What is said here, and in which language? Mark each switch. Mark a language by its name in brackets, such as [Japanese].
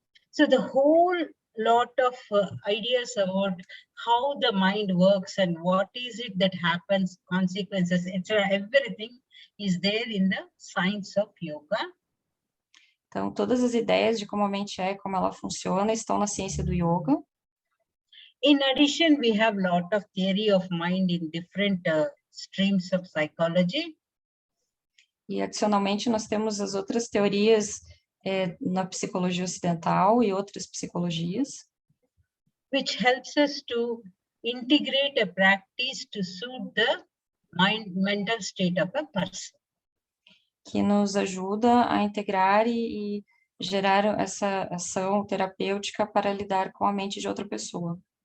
[English] So the whole lot of ideas about how the mind works and what is it that happens, consequences, etc., everything is there in the science of yoga. [Portuguese] Então, todas as ideias de como a mente é, como ela funciona, estão na ciência do yoga. [English] In addition, we have a lot of theory of mind in different streams of psychology. [Portuguese] E, adicionalmente, nós temos as outras teorias na psicologia ocidental e outras psicologias. [English] Which helps us to integrate a practice to suit the mental state of a person. [Portuguese] Que nos ajuda a integrar e gerar essa ação terapêutica para lidar com a mente de outra pessoa.